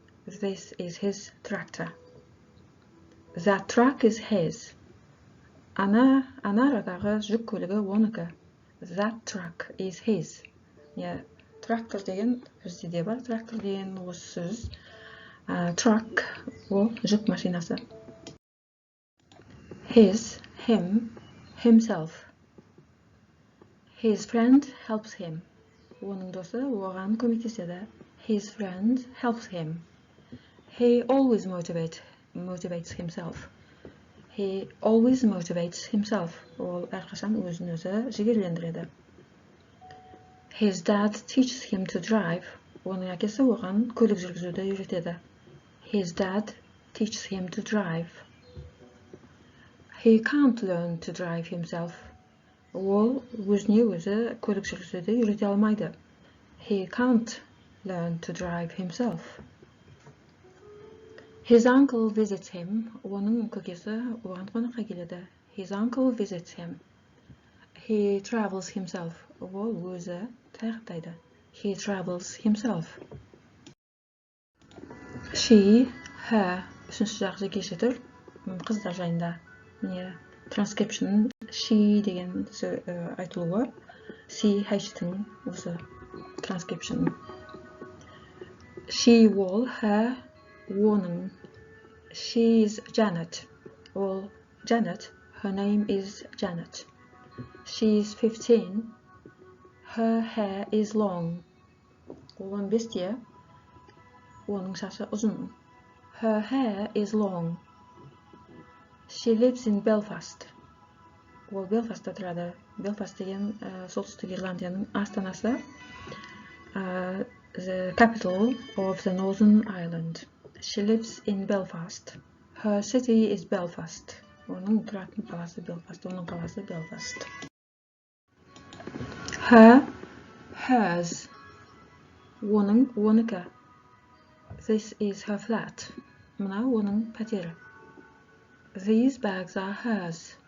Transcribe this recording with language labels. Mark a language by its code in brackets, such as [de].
[en] This is his tractor. That truck is his. [kk] ана арадағы жүк көлігі оныкі. [en] That truck is his. [kk] Трактор деген бізде де бар. Трактор деген осы сөз. Truck ол жүк машинасы. [en] His, him, himself. His friend helps him. [kk] Оның досы оған көмектеседі. [en] His friend helps him. He always motivates himself. He always motivates himself. [kk] Ол әрқашан өзін өзі жігерлендіреді. [en] His dad teaches him to drive. [kk] Оның әкесі оған көлік жүргізуді үйретеді. [en] His dad teaches him to drive. He can't learn to drive himself. [kk] Ол өзіне өзі көлік жүргізуді үйрете алмайды. [en] He can't learn to drive himself. His uncle visits him. [kk] Оның көкесі оған қонаққа келеді. [en] His uncle visits him. He travels himself. [kk] Ол өзі таяқтайды. [en] He travels himself. [kk] She, her. Үшінші жақ жекеше түр. Қыздар жайында. Transcription she деген айтылуы. CH-тің осы transcription. She ол, her, оның. [en] She's Janet. All Janet. Her name is Janet. She's 15. Her hair is long. [kk] Ол 15-те. Оның шашы ұзын. [en] Her hair is long. She lives in Belfast. [kk] Ол Белфастта тұрады. Белфаст деген солтүстік Ирландияның астанасы. [en] The capital of the Northern Ireland. She lives in Belfast. Her city is Belfast. [kk] Оның тұратын қаласы Belfast. Оның қаласы Belfast. Her, hers. Оның, оныкі. [en] This is her flat. [kk] Мына оның пәтері. [en] These bags are hers.